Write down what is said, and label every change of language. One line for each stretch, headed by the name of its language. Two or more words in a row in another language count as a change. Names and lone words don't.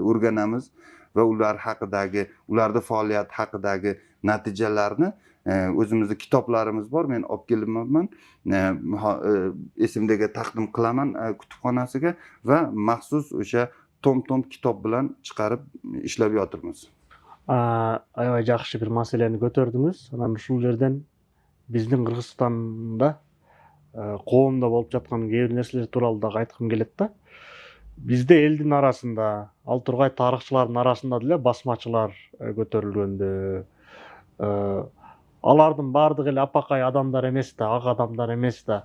Uzbek: O'rganamiz va ular haqidagi, ularning faoliyati haqidagi natijalarni o'zimizda kitoblarimiz bor. Men olib kelibman. Esimdagi taqdim qilaman kutubxonasiga va maxsus o'sha tom kitob bilan chiqarib ishlab yotirmiz.
Kyrgyz: Aябай жакшы бир маселени көтөрдүңүз. Анан ушул жерден биздин Кыргызстанда коомдо болуп жаткан кээ бир нерселер тууралуу дагы айткым келет да. Бизде элдин арасында, ал тургай тарыхчылардын арасында деле басмачылар көтөрүлгөндө, алардын баардыгы эле апакай адамдар эмес да, ак адамдар эмес да.